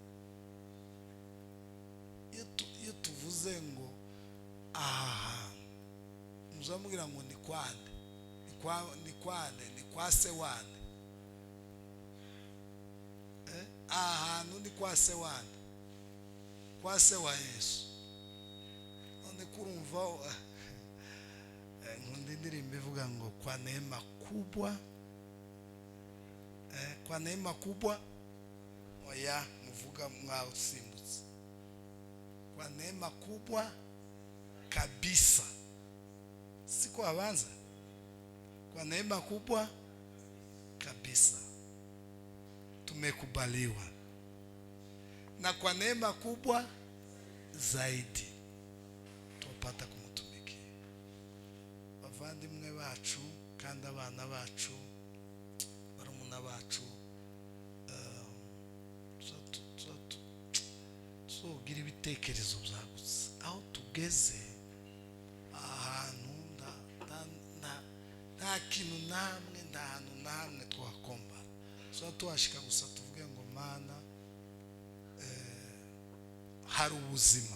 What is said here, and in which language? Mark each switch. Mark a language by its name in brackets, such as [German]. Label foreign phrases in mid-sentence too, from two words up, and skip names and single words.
[Kinyarwanda] Iyo tuvuze ngo aha muzamubwira ngo ni kwande, ni kwa se wande, ahantu ni kwa se wande, kwa se wa Yesu. None kurumva nkunda indirimbo ivuga ngo [Swahili] kwa neema kubwa, kwa neema kubwa, [Kinyarwanda] oya muvuga mwausimbutse, [Swahili] kwa neema kubwa kabisa, [Kinyarwanda] siko abanza, [Swahili] kwa neema kubwa kabisa tumekubaliwa, na kwa neema kubwa zaidi tupata kumutumikia. [Kinyarwanda] Bavandimwe bacu kandi abana bacu, barumuna bacu, tuzogira ibitekerezo byagutse. Aho tugeze ahantu nta kintu namwe, nta hantu namwe twakombara, so tuhashika gusa tuvuge ngo Mana hari ubuzima.